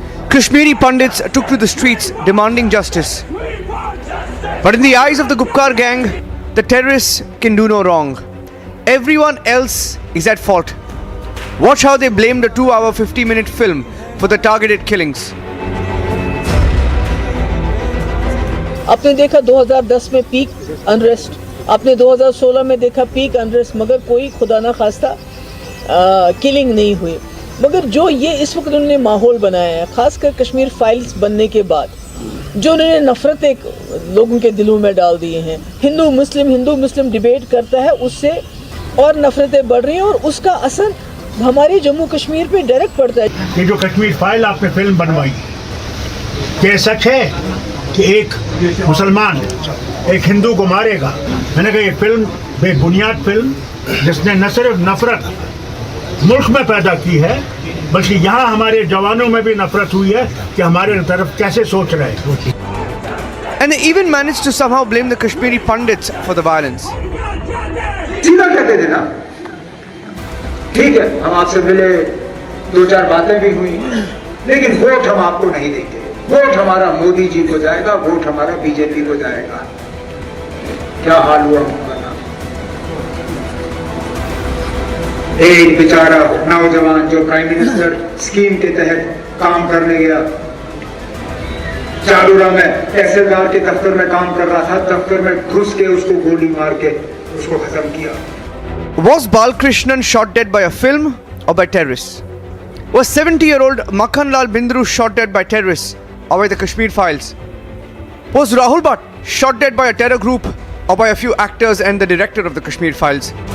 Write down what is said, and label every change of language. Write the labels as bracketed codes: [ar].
[en] Kashmiri Pandits took to the streets demanding justice. But in the eyes of the Gupkar gang, the terrorists can do no wrong. Everyone else is at fault. Watch how they blame the 2-hour 50-minute film for the targeted killings. [hi] आपने देखा 2010 में peak unrest, आपने 2016 में देखा peak unrest, मगर कोई खुदा ना खास्ता किलिंग नहीं हुई। मगर जो ये इस वक्त उन्होंने माहौल बनाया है, खासकर कश्मीर फाइल्स बनने के बाद, जो उन्होंने नफरत एक लोगों के दिलों में डाल दिए हैं, हिंदू मुस्लिम डिबेट करता है, उससे और नफरतें बढ़ रही हैं और उसका असर हमारे जम्मू कश्मीर पे डायरेक्ट पड़ता है। ये जो कश्मीर फाइल आपने फिल्म बनवाई, क्या सच है कि एक मुसलमान एक हिंदू को मारेगा? मैंने कहा ये फिल्म बेबुनियाद फिल्म, जिसने न सिर्फ नफरत मुल्क में पैदा की है, बल्कि यहाँ हमारे जवानों में भी नफरत हुई है कि हमारे तरफ कैसे सोच रहे हैं। [en] And they even managed to somehow blame the Kashmiri Pandits for the violence. [hi] सीधा कहते थे ना, ठीक है हम आपसे मिले, 2-4 बातें भी हुई, लेकिन वोट हम आपको नहीं देंगे, वोट हमारा मोदी जी को जाएगा, वोट हमारा बीजेपी को जाएगा। क्या हाल हुआ उनका? एक बेचारा नौजवान जो प्राइम मिनिस्टर स्कीम के तहत काम करने गया, चालूरा में तहसीलदार के दफ्तर में काम कर रहा था, दफ्तर में घुस के उसको गोली मार के उसको खत्म किया। [en] Was Balkrishnan shot dead by a film or by terrorists? Was 70-year-old Makhan Lal Bindru shot dead by terrorists or by the Kashmir files? Was Rahul Bhatt shot dead by a terror group or by a few actors and the director of the Kashmir files?